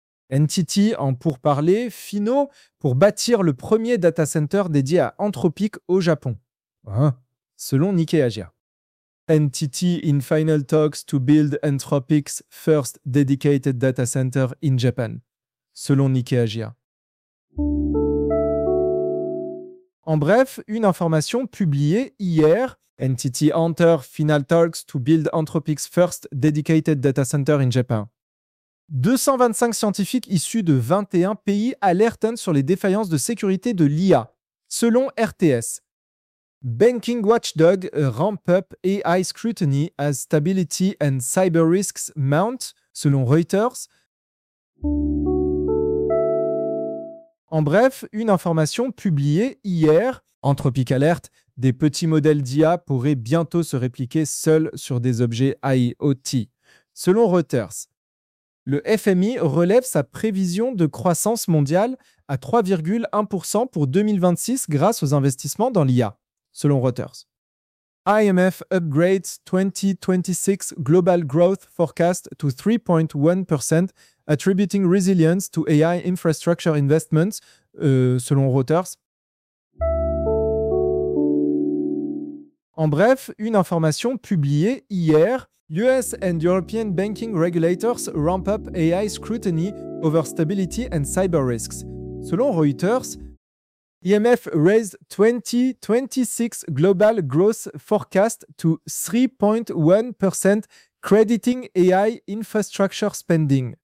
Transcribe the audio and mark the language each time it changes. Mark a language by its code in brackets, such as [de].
[fr] NTT en pourparlers finaux pour bâtir le premier data center dédié à Anthropic au Japon, hein, selon Nikkei Asia. [en] NTT in final talks to build Anthropic's first dedicated data center in Japan, selon Nikkei Asia. En bref, une information publiée hier. NTT enter final talks to build Anthropic's first dedicated data center in Japan. [fr] 225 scientifiques issus de 21 pays alertent sur les défaillances de sécurité de l'IA, selon RTS. [en] Banking Watchdog ramp up AI scrutiny as stability and cyber risks mount, selon Reuters. [fr] En bref, une information publiée hier. Anthropic Alert, des petits modèles d'IA pourraient bientôt se répliquer seuls sur des objets IoT, selon Reuters. Le FMI relève sa prévision de croissance mondiale à 3,1% pour 2026 grâce aux investissements dans l'IA, selon Reuters. [en] IMF upgrades 2026 global growth forecast to 3.1%, attributing resilience to AI infrastructure investments, selon Reuters. [fr] En bref, une information publiée hier. [en] US and European banking regulators ramp up AI scrutiny over stability and cyber risks. Selon Reuters, IMF raised 2026 global growth forecast to 3.1%, crediting AI infrastructure spending.